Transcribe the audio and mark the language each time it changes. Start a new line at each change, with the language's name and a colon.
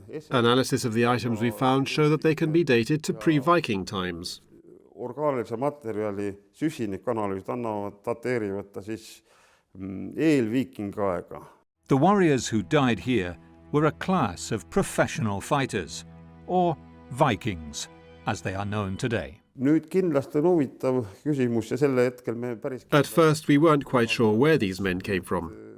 English: Analysis of the items we found show that they can be dated to pre-Viking times.
Estonian: Orgaanilise materjali süsinikanalüüsid dateerivad ta siis eel-viikingi aega.
English: The warriors who died here were a class of professional fighters, or Vikings, as they are known today.
Estonian: Nüüd kindlasti on huvitav küsimus ja selle hetkel me päris...
English: At first we weren't quite sure where these men came from.